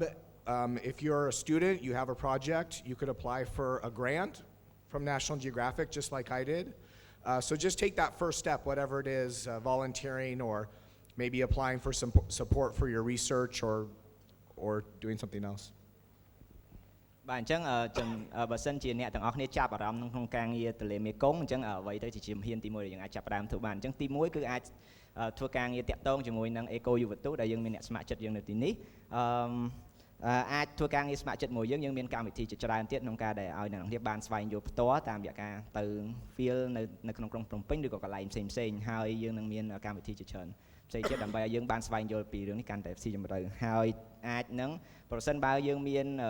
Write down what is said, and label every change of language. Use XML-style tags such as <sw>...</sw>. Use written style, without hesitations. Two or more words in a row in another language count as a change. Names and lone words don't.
<en>If you're a student, you have a project, you could apply for a grant from National Geographic just like I did. So just take that first step, whatever it is, volunteering or maybe applying for some support for your research or doing something else.</en> <km>បាទអញ្ចឹងបើសិនជាអ្នកទាំងអស់គ្នាចាប់អារម្មណ៍ក្នុងការងារទន្លេមេគង្គអញ្ចឹងអ្វីទៅជាជំហានទី1ដែលយើងអាច ចាប់ផ្ដើមធ្វើបានអញ្ចឹងទី1គឺអាចធ្វើការងារតាក់ទងជាមួយនឹង Eco យុវទូដែលយើងមានអ្នកស្ម័គ្រចិត្តយើងនៅទីនេះអាចធ្វើការងារស្ម័គ្រចិត្តមួយយើងមានកម្មវិធីជាច្រើនទៀតក្នុងការដែលឲ្យអ្នកនរគ្នាបានស្វែងយល់ផ្ទាល់តាមរយៈការទៅ field នៅក្នុងក្រុងភ្នំពេញឬក៏កន្លែងផ្សេងហើយយើងនឹងមានកម្មវិធីជាច្រើនផ្សេងទៀតដើម្បីឲ្យយើងបានស្វែងយល់ពីរឿងនេះកាន់តែស៊ីជម្រៅហើយអាចនឹងប្រសិនបើយើងមាន</km>